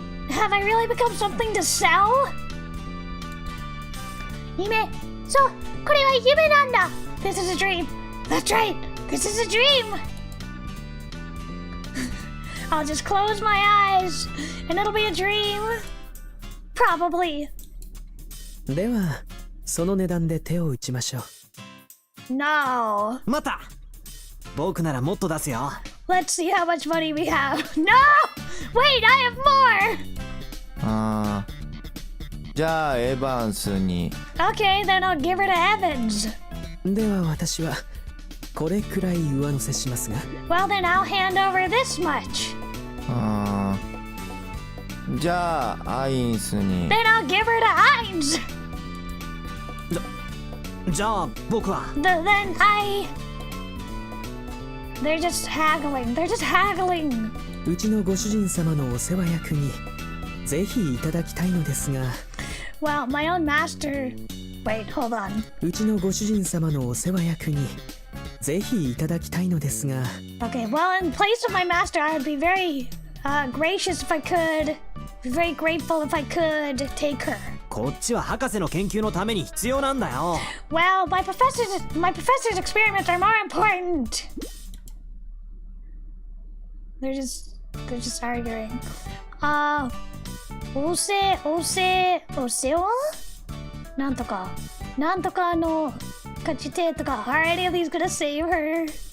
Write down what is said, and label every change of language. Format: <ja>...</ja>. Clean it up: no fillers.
<en>Have I really become something to sell?</en> <ja>夢、そう、これは夢なんだ!</ja> <en>This is a dream! That's right! This is a dream! I'll just close my eyes and it'll be a dream. Probably.</en> <ja>では、その値段で手を打ちましょう。</ja> <en>No.</en> <ja>また僕ならもっと出すよ。</ja> <en>Let's see how much money we have. No! Wait, I have more!</en> <ja>じゃあエヴァンスに。</ja> <en>Okay, then I'll give her to Evans.</en> <ja>では私はこれくらい上乗せしますが。</ja> <en>Well, then I'll hand over this much.</en> <ja>じゃあアインスに。</ja> <en>Then I'll give her to Ainz.</en> <ja>じゃあ僕は。</ja> <en>Then They're just haggling. They're just haggling.</en> <ja>うちのご主人様のお世話役にぜひいただきたいのですが。</ja> <en>Well, my own master. Wait, hold on.</en> <ja>うちのご主人様のお世話役にぜひいただきたいのですが。</ja> <en>Okay, well, in place of my master, I would be very gracious if I could. Be very grateful if I could take her.</en> <ja>こっちは博士の研究のために必要なんだよ。</ja> <en>Well, my professor's experiments are more important. They're just arguing.</en> <ja>お世話なんとか勝ちてとか</ja> <en>Are any of these gonna save her?</en>